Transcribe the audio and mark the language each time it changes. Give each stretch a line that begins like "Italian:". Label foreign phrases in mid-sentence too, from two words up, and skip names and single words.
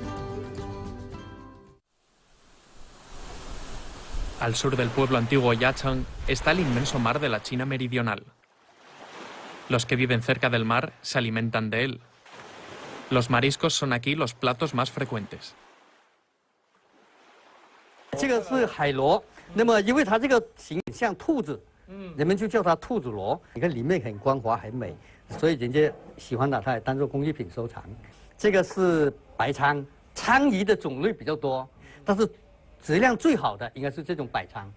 Spanish: Al sur del pueblo antiguo Yacheng está el inmenso mar de la China meridional. Los que viven cerca del mar se alimentan de él. Los mariscos son aquí los platos más frecuentes.
Chinese: 这个是海螺，那么因为它这个形像兔子，人们就叫它兔子螺。你看里面很光滑很美，所以人家喜欢拿它来当做工艺品收藏。这个是白鲳，鲳鱼的种类比较多，但是质量最好的应该是这种白鲳。